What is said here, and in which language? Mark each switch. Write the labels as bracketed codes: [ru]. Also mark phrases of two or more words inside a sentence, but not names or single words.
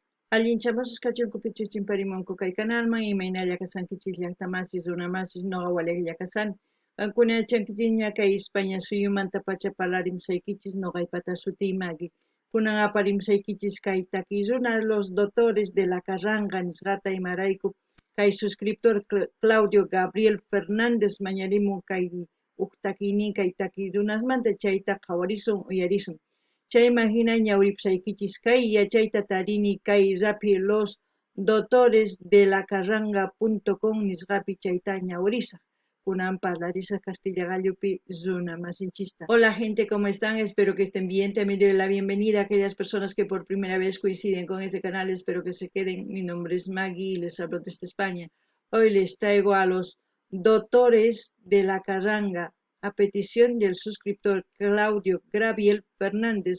[qu] Allinchamasus kachunkupichis chimparimunku kay kanalman imaynalla kasankichis llaqtamasis runamasis noqa waliqlla kasani. Qankuna yachankichikña kay España suyumanta pacha parlarimsaykichis noqaypata sutiymaki. Kunan aparimsaykichis kay takiy runa [es] los doctores de la Carranga [qu] nisqata imarayku kay suscriptor Claudio Gabriel Fernández mañarimun kay uqtakiynin kay takiy runasmanta chayta qhawarisun uyarisun. Chayman hina ñawripusaykichis kay yachayta tarini kay rapi [es] los doctores de la carranga.com [qu] nisqapi chayta ñawrisa. Kunan parlarisa Castilla Gallupi Zuna Masinchista. [es] Hola gente, ¿cómo están? Espero que estén bien. También doy la bienvenida a aquellas personas que por primera vez coinciden con este canal. Espero que se queden. Mi nombre es Maggie y les hablo desde España. Hoy les traigo a los doctores de la carranga a petición del suscriptor Claudio Gabriel Fernández.